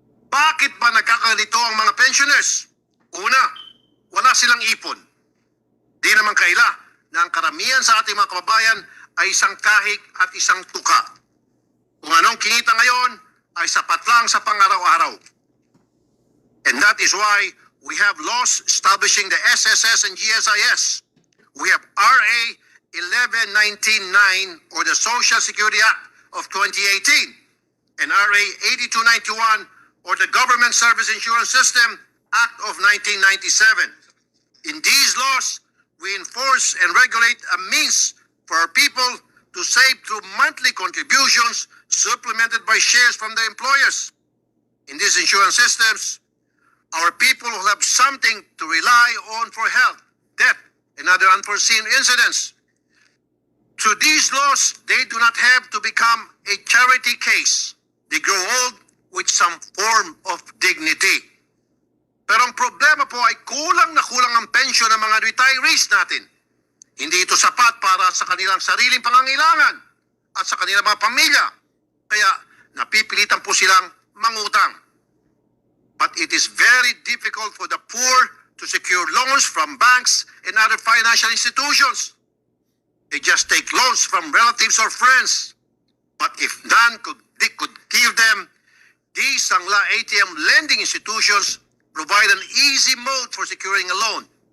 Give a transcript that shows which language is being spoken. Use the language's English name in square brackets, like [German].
[Filipino] Bakit ba nagkakalito ang mga pensioners? Una, wala silang ipon. Di naman kaila na ang karamihan sa ating mga kababayan ay isang kahig at isang tuka. Kung anong kinita ngayon ay sapat lang sa pang-araw-araw. [English] And that is why we have laws establishing the SSS and GSIS. We have RA 11199 or the Social Security Act of 2018 and RA 8291 or the Government Service Insurance System Act of 1997. In these laws, we enforce and regulate a means for our people to save through monthly contributions supplemented by shares from their employers. In these insurance systems, our people will have something to rely on for health, death, and other unforeseen incidents. Through these laws, they do not have to become a charity case. They grow old with some form of dignity. [Filipino] Pero ang problema po ay kulang na kulang ang pensyon ng mga retirees natin. Hindi ito sapat para sa kanilang sariling pangangailangan at sa kanilang mga pamilya. Kaya napipilitan po silang mangutang. [English] But it is very difficult for the poor to secure loans from banks and other financial institutions. They just take loans from relatives or friends. But if none could give them, these Sangla-Atm lending institutions provide an easy mode for securing a loan.